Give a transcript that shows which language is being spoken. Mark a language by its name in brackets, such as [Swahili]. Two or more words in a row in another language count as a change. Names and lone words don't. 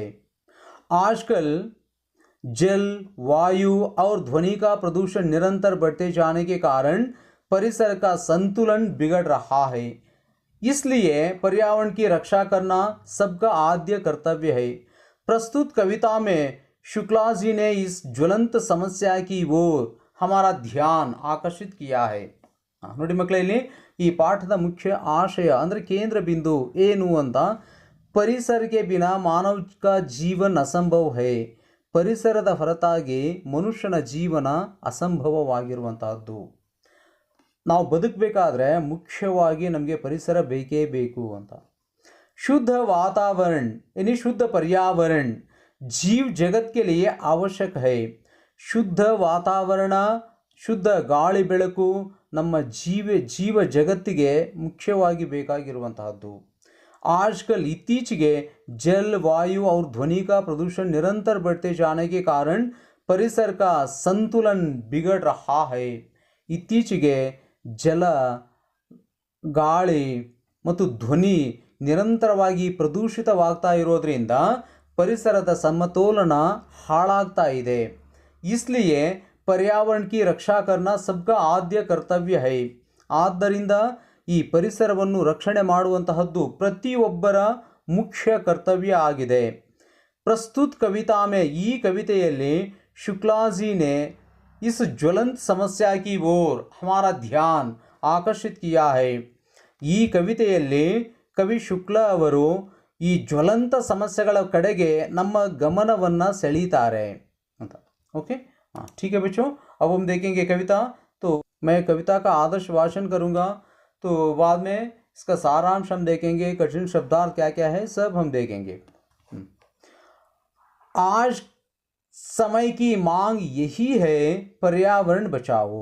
[Hindi] आजकल जल, वायु और ध्वनि का प्रदूषण निरंतर बढ़ते जाने के कारण परिसर का संतुलन बिगड़ रहा है. इसलिए पर्यावरण की रक्षा करना सबका आद्य कर्तव्य है. प्रस्तुत कविता में शुक्ला जी ने इस ज्वलंत समस्या की ओर हमारा ध्यान आकर्षित किया है. [Kannada] ನೋಡಿ ಮಕ್ಕಳೇ, ಇಲ್ಲಿ ಈ ಪಾಠದ ಮುಖ್ಯ ಆಶಯ ಅಂದರೆ ಕೇಂದ್ರ ಬಿಂದು ಏನು ಅಂತ, ಪರಿಸರಕ್ಕೆ [Hindi] बिना मानव का जीवन असंभव है. [Kannada] ಪರಿಸರದ ಹೊರತಾಗಿ ಮನುಷ್ಯನ ಜೀವನ ಅಸಂಭವವಾಗಿರುವಂತಹದ್ದು. ನಾವು ಬದುಕಬೇಕಾದ್ರೆ ಮುಖ್ಯವಾಗಿ ನಮಗೆ ಪರಿಸರ ಬೇಕೇ ಬೇಕು ಅಂತ. [Hindi] शुद्ध वातावरण यानी शुद्ध पर्यावरण जीव जगत के लिए आवश्यक है. शुद्ध वातावरण, [Kannada] ಶುದ್ಧ ಗಾಳಿ ಬೆಳಕು ನಮ್ಮ ಜೀವ ಜಗತ್ತಿಗೆ ಮುಖ್ಯವಾಗಿ ಬೇಕಾಗಿರುವಂತಹದ್ದು. [Hindi] आजकल इत्तीचेगे जल, वायु और ध्वनि का प्रदूषण निरंतर बढ़ते जाने के कारण परिसर का संतुलन बिगड़ रहा है. [Kannada] ಇತ್ತೀಚೆಗೆ ಜಲ, ಗಾಳಿ ಮತ್ತು ಧ್ವನಿ ನಿರಂತರವಾಗಿ ಪ್ರದೂಷಿತವಾಗ್ತಾ ಇರೋದ್ರಿಂದ ಪರಿಸರದ ಸಮತೋಲನ ಹಾಳಾಗ್ತಾ ಇದೆ. [Hindi] इसलिए पर्यावरण की रक्षा करना सबका आद्य कर्तव्य है. [Kannada] ಆದ್ದರಿಂದ ಈ ಪರಿಸರವನ್ನು ರಕ್ಷಣೆ ಮಾಡುವಂತಹದ್ದು ಪ್ರತಿಯೊಬ್ಬರ ಮುಖ್ಯ ಕರ್ತವ್ಯ ಆಗಿದೆ. [Hindi] प्रस्तुत कविता में [Kannada] ಈ ಕವಿತೆಯಲ್ಲಿ [Hindi] शुक्ला जी ने इस ज्वलंत समस्या की ओर हमारा ध्यान आकर्षित किया है. [Kannada] ಈ ಕವಿತೆಯಲ್ಲಿ ಕವಿ ಶುಕ್ಲ ಅವರು ಈ ಜ್ವಲಂತ ಸಮಸ್ಯೆಗಳ ಕಡೆಗೆ ನಮ್ಮ ಗಮನವನ್ನು ಸೆಳೀತಾರೆ ಅಂತ. [Hindi] ओके, हाँ ठीक है बच्चों, अब हम देखेंगे कविता. तो मैं कविता का आदर्श वाचन करूँगा, तो बाद में इसका सारांश हम देखेंगे, कठिन शब्दार्थ क्या क्या है सब हम देखेंगे. आज समय की मांग यही है, पर्यावरण बचाओ.